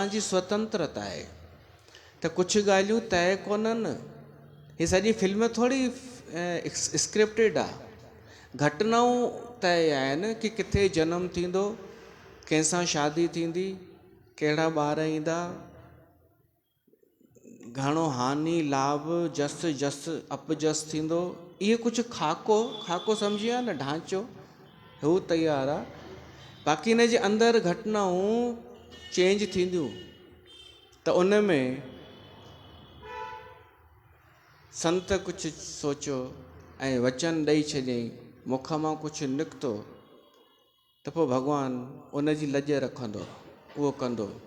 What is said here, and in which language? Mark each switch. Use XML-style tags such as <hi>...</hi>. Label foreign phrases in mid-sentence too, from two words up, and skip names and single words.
<sd>इहा त असांजी स्वतंत्रता आहे। त कुझु ॻाल्हियूं तय कोन्हनि। ही सॼी फिल्म थोरी स्क्रिप्टेड आहे। घटनाऊं तय आहिनि कि किथे जनमु थींदो, कंहिंसां शादी थींदी, कहिड़ा ॿार ईंदा, घणो हानि लाभ जस जस अपजस थींदो। इहे कुझु खाको सम्झी आहे न, ढांचो हू तयारु आहे। बाक़ी हिन जे अंदरि घटनाऊं चेंज थींदियूं त उन में संत कुझु सोचियो ऐं वचन ॾेई छॾियईं, मुख मां कुझु निकितो त पोइ भॻवानु उन जी लॼ रखंदो, उहो कंदो।</sd>